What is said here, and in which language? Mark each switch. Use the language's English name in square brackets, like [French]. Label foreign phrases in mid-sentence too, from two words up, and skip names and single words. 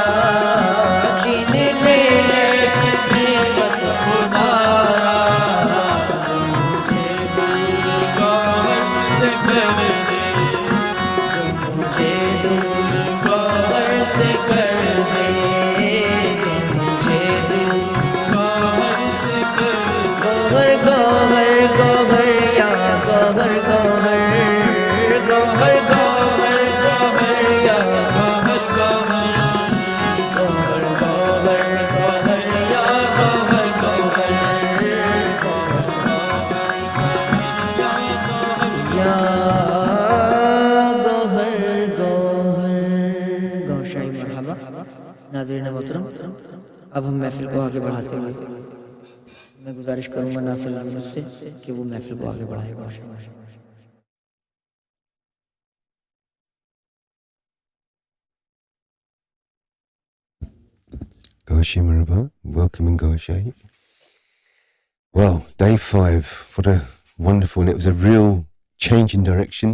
[Urdu] چھین لے ایسی نعمت خدارا، جو مجھے دور گوہر سے کر دے، جو مجھے دور گوہر سے کر دے، جو مجھے دور گوہر سے کر دے، گوہر گوہر گوہر یا گوہر گوہر، گوہر گوہر گوہر یا گوہر گوہر، گوہر گوہر گوہر یا گوہر گوہر، یا گوہر گوہر، گوہر شاہی مرحبا۔ ناظرین محترم، اب ہم محفل کو آگے بڑھاتے ہوئے میں گزارش کروں گا ناصر یونس سے کہ وہ محفل کو آگے بڑھائے گا۔ [English] Goshi Maraba, welcome in Goshi. Well, day 5, what a wonderful, and it was a real change in direction.